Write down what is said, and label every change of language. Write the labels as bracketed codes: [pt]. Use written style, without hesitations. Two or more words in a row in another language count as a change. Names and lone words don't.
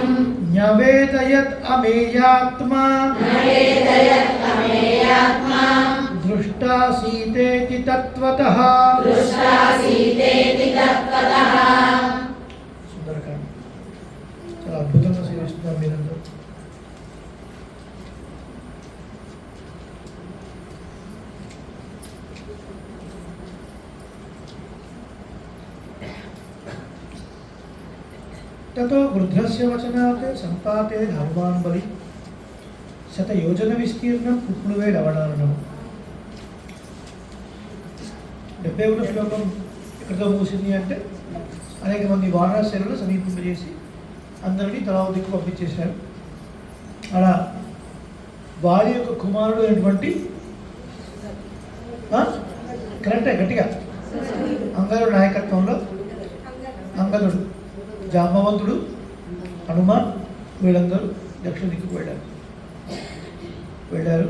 [sa] న్యవేదయత్ అమేయాత్మా నవేదయత్ అమేయాత్మా దృష్టా సీతేతి తత్వతః. దృష్టా సీతేతి తత్వతః. [te] సుందరకాండ చాలా అద్భుతంగా సేవిస్తున్నారు మీరందరూ. [sa] ततो वृद्धस्य वचनात् संपाते हनुमान् बलि शतयोजन विस्तीर्णं कुप्लुवे लवणारणं. [te] 71వ శ్లోకం ఎక్కడితో మూసింది అంటే అనేక మంది వానరసేనలు సమీపింపజేసి అందరినీ తలా దిక్కు పంపించేశారు. అలా వారి యొక్క కుమారుడు అయినటువంటి కరెక్టే గట్టిగా అంగదుడి నాయకత్వంలో అంగదుడు, జాంబవంతుడు, హనుమాన్ వీళ్ళందరూ దక్షిణ దిక్కుకు వెళ్ళారు.